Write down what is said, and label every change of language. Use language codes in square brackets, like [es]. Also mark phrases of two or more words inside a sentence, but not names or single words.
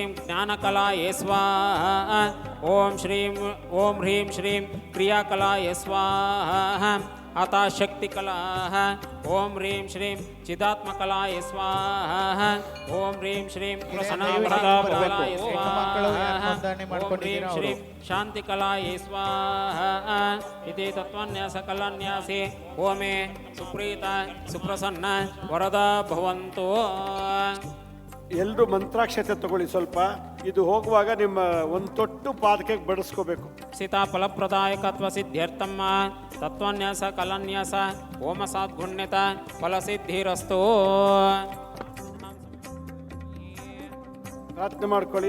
[sa] ज्ञानकलाय स्वाहा ओम ह्रीं श्रीं क्रियाकलाय स्वाहा अतः शक्तिकलाः ओम ह्रीं श्रीं चिदात्मकलाय स्वाहा ओम ह्रीं श्रीं प्रसन्नकलाय स्वाहा ओम ह्रीं श्रीं शांतिकलाय स्वाहा इति तत्त्वन्यासकलान्यासे ओमे सुप्रीत सुप्रसन्न वरदा भवन्तु [kn] ಎಲ್ಲರೂ ಮಂತ್ರಾಕ್ಷತೆ ತಗೊಳ್ಳಿ ಸ್ವಲ್ಪ. ಇದು ಹೋಗುವಾಗ ನಿಮ್ಮ ಒಂದು ತೊಟ್ಟು ಪಾದಕ್ಕೆ ಬಡಿಸ್ಕೋಬೇಕು. [sa] ಸೀತಾಫಲಪ್ರದಾಯಕತ್ವ ಸಿದ್ಧ್ಯರ್ಥಮ್ಮ ತತ್ವನ್ಯಾಸ ಕಲನ್ಯಾಸ ಓಮ ಸಾದ್ಗುಣ್ಯತ ಫಲಸಿದ್ಧಿರಸ್ತು. [kn] ಪ್ರಾರ್ಥನೆ ಮಾಡ್ಕೊಳ್ಳಿ.